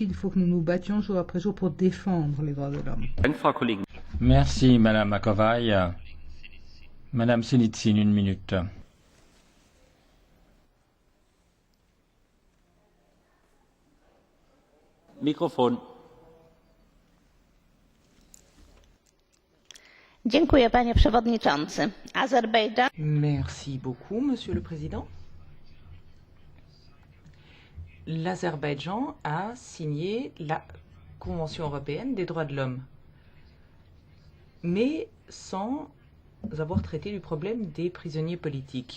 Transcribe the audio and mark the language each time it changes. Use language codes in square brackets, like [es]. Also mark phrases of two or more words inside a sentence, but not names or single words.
[fr] Il faut que nous nous battions jour après jour pour défendre les droits de l'homme. Merci, Madame Macovei. Madame Sinitsin, une minute. Microphone. [pl] Dziękuję, panie przewodniczący. [fr] Azerbaïdjan. Merci beaucoup, Monsieur le Président. L'Azerbaïdjan a signé la Convention européenne des droits de l'homme, mais sans avoir traité du problème des prisonniers politiques.